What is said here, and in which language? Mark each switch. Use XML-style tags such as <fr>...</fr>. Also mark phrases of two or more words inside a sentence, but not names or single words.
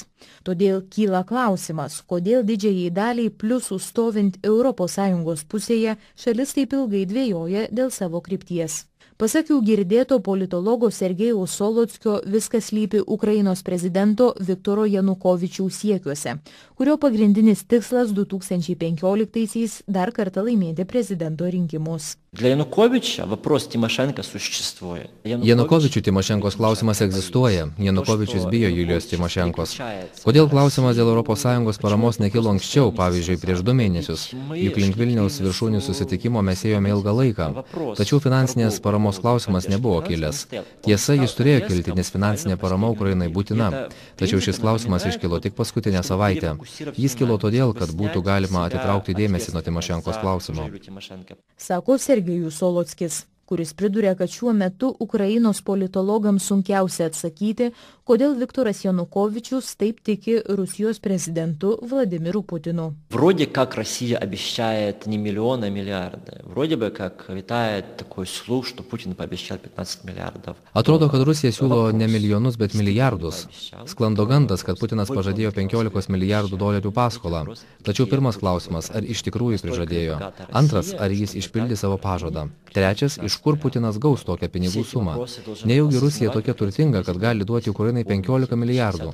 <lt>Todėl kyla klausimas, kodėl didžiajai daliai pliusų stovint ES pusėje šalis taip ilgai dvejoja dėl savo krypties. Pasak jau girdėto politologo Sergejaus Solockio, viskas slypi Ukrainos prezidento Viktoro Janukovičiaus siekiuose, kurio pagrindinis tikslas 2015-aisiais dar kartą laimėti prezidento rinkimus.</lt> <ru>Для Януковича вопрос Тимошенко существует.</ru> <lt>Janukovičių Timošenkos klausimas egzistuoja. Janukovičius bijo Julijos Timošenkos. Kodėl klausimas dėl ES paramos nekilo anksčiau, pavyzdžiui, prieš 2 mėnesius? Juk link Vilniaus viršūnių susitikimo mes ėjome ilgą laiką. Tačiau finansinės paramos klausimas nebuvo kilęs. Tiesa, jis turėjo kilti, nes finansinė parama Ukrainai būtina. Tačiau šis klausimas iškilo tik paskutinę savaitę. Jis kilo todėl, kad būtų galima atitraukti dėmesį nuo Timošenkos klausimo. Sako Sergejus Solockis, kuris priduria, kad šiuo metu Ukrainos politologams sunkiausia atsakyti, kodėl Viktoras Janukovičius taip tiki Rusijos prezidentu Vladimiru Putinu.</lt> <ru>Вроде как Россия обещает не миллионы, а миллиарды. Вроде бы как витает такой слух, что Путин пообещал 15 миллиардов.</ru> <lt>Atrodo, kad Rusija siūlo ne milijonus, bet milijardus. Sklando gandas, kad Putinas pažadėjo 15 milijardų dolerių paskolą. Tačiau pirmas klausimas, ar iš tikrųjų prižadėjo. Antras, ar jis išpildė savo pažadą. Trečias, iš kur Putinas gaus tokią pinigų sumą. Nejaugi Rusija tokia turtinga, kad gali duoti Ukrainai 15 milijardų.</lt>